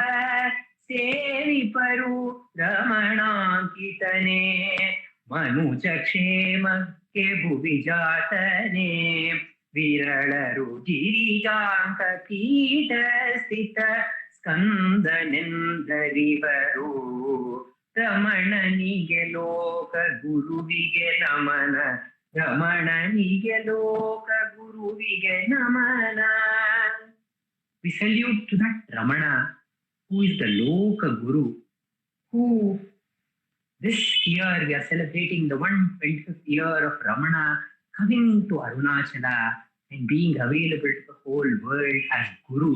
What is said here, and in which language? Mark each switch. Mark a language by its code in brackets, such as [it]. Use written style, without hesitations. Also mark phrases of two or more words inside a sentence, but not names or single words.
[kn] ಸೇವಿಪರು ರಮಣಾಂಕಿತನೇ ಮನುಜ ಕ್ಷೇಮಕ್ಕೆ ಭುವಿಜಾತನೇ ವಿರಳರು ಗಿರಿಜಾಂಕ ಪೀಠ ಸ್ಥಿತ ಸ್ಕಂದನೆಂದರಿವರು ರಮಣನಿಗೆ ಲೋಕ ಗುರುವಿಗೆ ನಮನ ರಮಣನಿಗೆ ಲೋಕ ಗುರುವಿಗೆ ನಮನ. [en] We salute to that Ramana who is the Loka Guru, who this year we are celebrating the 125th year of Ramana coming to Arunachala and being available to the whole world as Guru.